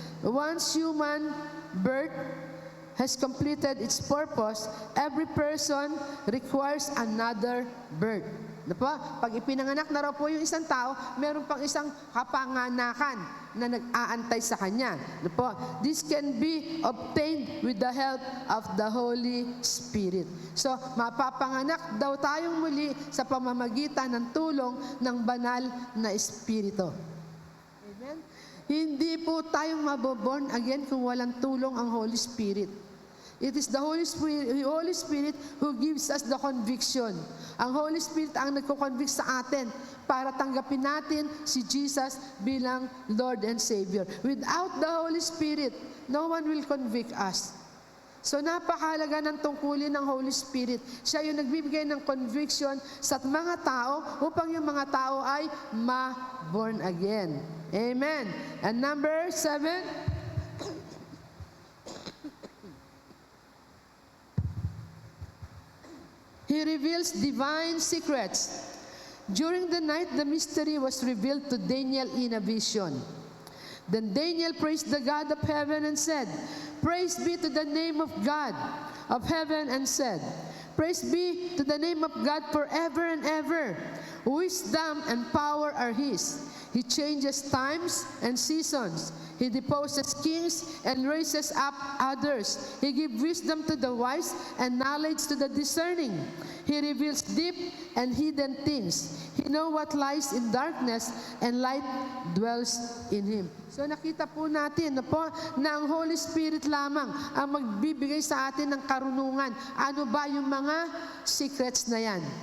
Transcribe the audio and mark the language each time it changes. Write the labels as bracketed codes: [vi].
[en] Once human birth has completed its purpose, every person requires another birth. [tl] Pag ipinanganak na raw po yung isang tao, meron pang isang kapanganakan na nag-aantay sa kanya. [en] This can be obtained with the help of the Holy Spirit. [tl] So, mapapanganak daw tayong muli sa pamamagitan ng tulong ng banal na Espiritu. Amen? Hindi po tayong maboborn again kung walang tulong ang Holy Spirit. [en] It is the Holy Spirit who gives us the conviction. [tl] Ang Holy Spirit ang nagko-convict sa atin para tanggapin natin si Jesus bilang Lord and Savior. [en] Without the Holy Spirit, no one will convict us. [tl] So napakahalaga ng tungkulin ng Holy Spirit. Siya yung nagbibigay ng conviction sa mga tao upang yung mga tao ay ma-born again. [en] Amen. And number 7, He reveals divine secrets. During the night, the mystery was revealed to Daniel in a vision. Then Daniel praised the God of heaven and said, "Praise be to the name of God of heaven," and said, "Praise be to the name of God forever and ever. Wisdom and power are His. He changes times and seasons. He deposes kings and raises up others. He gives wisdom to the wise and knowledge to the discerning. He reveals deep and hidden things. He knows what lies in darkness, and light dwells in Him." [tl] So nakita po natin na ang Holy Spirit lamang ang magbibigay sa atin ng karunungan. Ano ba yung mga secrets na yan?